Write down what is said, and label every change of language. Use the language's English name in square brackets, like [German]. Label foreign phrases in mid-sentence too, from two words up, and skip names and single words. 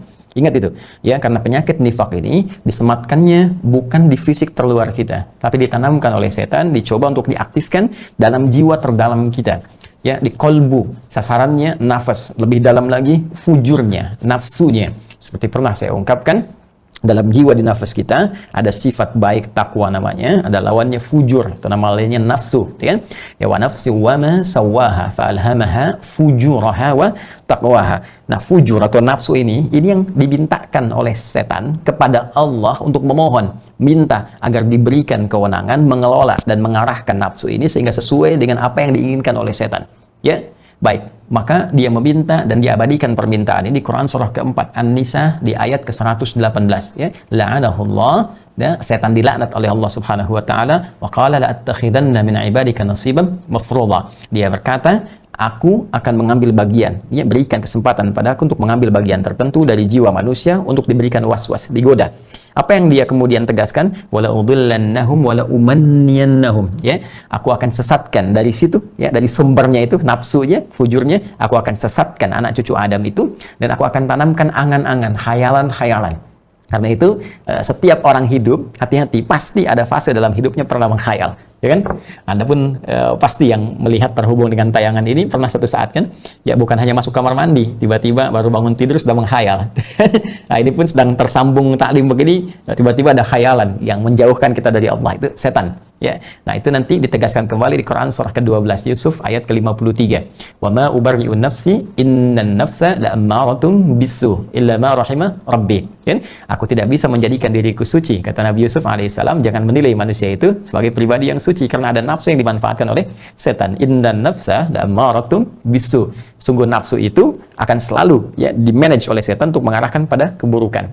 [Indonesian] Ingat itu, ya, karena penyakit nifak ini disematkannya bukan di fisik terluar kita, tapi ditanamkan oleh setan, dicoba untuk diaktifkan dalam jiwa terdalam kita, ya, di kolbu, sasarannya nafas, lebih dalam lagi fujurnya, nafsunya. Seperti pernah saya ungkapkan, dalam jiwa di nafas kita ada sifat baik takwa namanya, ada lawannya fujur, itu nama lainnya nafsu, ya kan? Ya, [Arabic] ونفس وما سواها فألهمها فجورها وتقواها. [Indonesian] Nah, fujur atau nafsu ini yang dibintakan oleh setan kepada Allah untuk memohon, minta agar diberikan kewenangan mengelola dan mengarahkan nafsu ini sehingga sesuai dengan apa yang diinginkan oleh setan. Ya, baik. Maka dia meminta dan diabadikan permintaan ini di Quran surah keempat An-Nisa di ayat ke-118, ya. [Arabic] La'anahullah, [Indonesian] ya, setan dilaknat oleh Allah [Arabic] سبحانه وتعالى، وقال لأتخذن من عبادك نصيبا مفروضا. [Indonesian] Dia berkata, aku akan mengambil bagian, ya, berikan kesempatan padaku untuk mengambil bagian tertentu dari jiwa manusia untuk diberikan was-was, digoda. Apa yang dia kemudian tegaskan? [Arabic] ولأضلنهم ولأمنينهم, [Indonesian] ya. Aku akan sesatkan dari situ, ya, dari sumbernya itu nafsunya, fujurnya, aku akan sesatkan anak cucu Adam itu, dan aku akan tanamkan angan-angan, khayalan-khayalan. Karena itu setiap orang hidup, hati-hati, pasti ada fase dalam hidupnya pernah menghayal, ya kan? Anda pun pasti yang melihat terhubung dengan tayangan ini pernah satu saat kan, ya bukan hanya masuk kamar mandi, tiba-tiba baru bangun tidur sudah menghayal. Nah ini pun sedang tersambung taklim begini, tiba-tiba ada khayalan yang menjauhkan kita dari Allah, itu setan. Ya, nah itu nanti ditegaskan kembali di Quran surah ke-12 Yusuf ayat ke-53. [Arabic] وما أبرئ نفسي إن النفس لأمارة بالسوء إلا ما رحم ربي. [Indonesian] Kan? Aku tidak bisa menjadikan diriku suci, kata Nabi Yusuf alaihissalam. Jangan menilai manusia itu sebagai pribadi yang suci karena ada nafsu yang dimanfaatkan oleh setan. [Arabic] إن النفس لأمارة بالسوء. [Indonesian] Sungguh nafsu itu akan selalu ya dimanage oleh setan untuk mengarahkan pada keburukan.